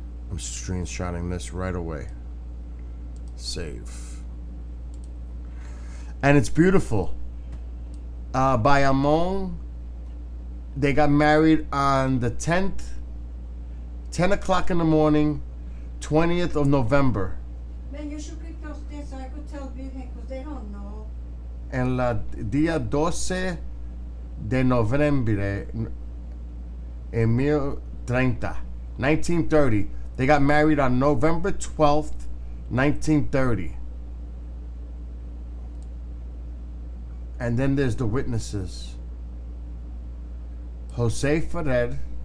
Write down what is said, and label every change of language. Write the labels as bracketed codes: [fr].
[en] I'm screenshotting this right away. Save. And it's beautiful. By Amon, they got married on the 10th, 10 o'clock in the morning, 20th of November. Man, you should keep those things so I could tell Virgen because they don't know. [es] En la día 12 de noviembre en 1930. [en] They got married on November 12th, 1930. And then there's the witnesses. Jose Ferrer,